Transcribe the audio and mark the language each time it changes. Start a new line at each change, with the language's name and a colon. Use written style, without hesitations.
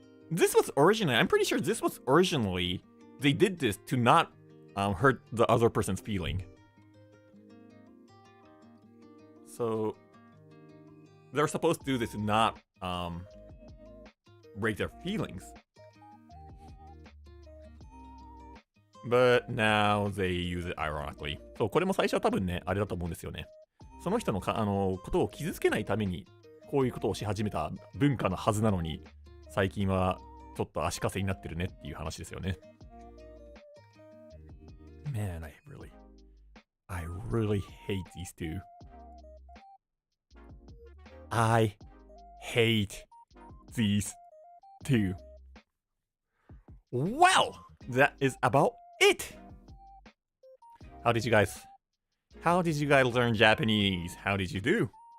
English: This was originally, I'm pretty sure this was originally, they did this to not hurt the other person's feeling. So, they're supposed to do this to not break their feelings. But now they use it ironically.
Japanese: そう、これも最初は多分ね、あれだと思うんですよね。その人のことを傷つけないために、こういうことをし始めた文化のはずなのに、最近はちょっと足かせになってるねっていう話ですよね。
English: Man, I really hate these two. I hate these two. Well, that is about it. How did you guys learn Japanese? How did you do?